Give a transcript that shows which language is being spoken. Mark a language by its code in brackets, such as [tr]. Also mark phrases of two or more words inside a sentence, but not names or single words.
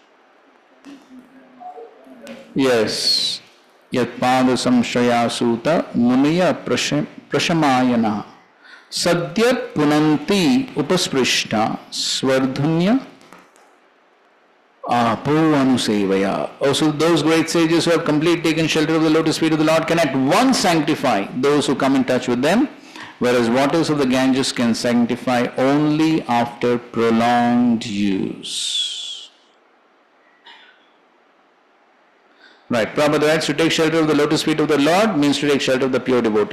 [en] Yes. [sa] यत्पाद संश्रया सूत मुनय प्रशमायना सद्यः पुनन्ति उपस्पृष्टा स्वर्धुन्या आपो अनुसेवया. [en] Also those great sages who have completely taken shelter of the lotus feet of the Lord can at once sanctify those who come in touch with them, whereas waters of the Ganges can sanctify only after prolonged use. Right, Prabhupada writes, to take shelter of the lotus feet of the Lord means to take shelter of the pure devotees.